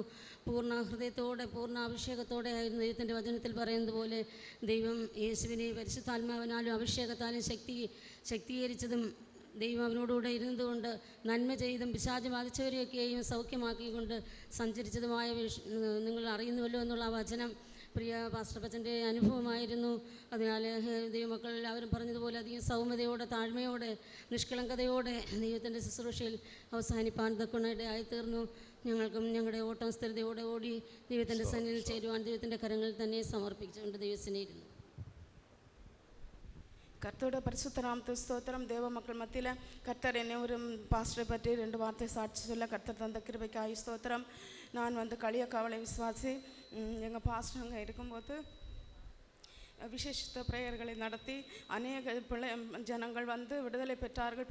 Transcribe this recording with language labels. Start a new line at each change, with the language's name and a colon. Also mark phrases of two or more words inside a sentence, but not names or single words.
Malayalam: പൂർണ്ണ ഹൃദയത്തോടെ പൂർണ്ണ അഭിഷേകത്തോടെ ആയിരുന്നു ദൈവത്തിൻ്റെ വചനത്തിൽ പറയുന്നത് പോലെ ദൈവം യേശുവിനെ പരിശുദ്ധാത്മാവിനാലും അഭിഷേകത്താലും ശക്തീകരിച്ചതും ദൈവം അവനോടുകൂടെ ഇരുന്നതുകൊണ്ട് നന്മ ചെയ്തും പിശാച് ബാധിച്ചവരെയൊക്കെയും സൗഖ്യമാക്കിക്കൊണ്ട് സഞ്ചരിച്ചതുമായ നിങ്ങൾ അറിയുന്നുവല്ലോ എന്നുള്ള ആ വചനം പ്രിയ പാസ്റ്റർ അപ്പച്ചൻ്റെ അനുഭവമായിരുന്നു. അതിനാൽ ദൈവമക്കൾ എല്ലാവരും പറഞ്ഞതുപോലെ അധികം സൗമ്യതയോടെ താഴ്മയോടെ നിഷ്കളങ്കതയോടെ ദൈവത്തിൻ്റെ ശുശ്രൂഷയിൽ അവസാനിപ്പാൻ തക്കണയിടയായി തീർന്നു. ഞങ്ങൾക്കും ഞങ്ങളുടെ ഓട്ടം സ്ഥിരതയോടെ ഓടി ദൈവത്തിൻ്റെ സന്നിധിയിൽ ചേരുവാൻ ദൈവത്തിൻ്റെ കരങ്ങളിൽ തന്നെ സമർപ്പിച്ചുകൊണ്ട് ദൈവത്തിനിരുന്നു.
Tamil: கர்த்தரோட பரிசுத்த நாமத்துக்கு ஸ்தோத்திரம். தேவ மக்கள் மத்தியில் கர்த்தர் என்னை ஒரு பாஸ்டரை பற்றி 2 வார்த்தை சாட்சி சொல்ல கர்த்தர் தந்த கிருபைக்காய் ஸ்தோத்திரம். நான் களியக்காவலை விசுவாசி. எங்கள் பாஸ்டர் அங்கே இருக்கும்போது விசேஷித்த பிரேயர்களை நடத்தி அநேக ஜனங்கள் விடுதலை பெற்றார்கள்.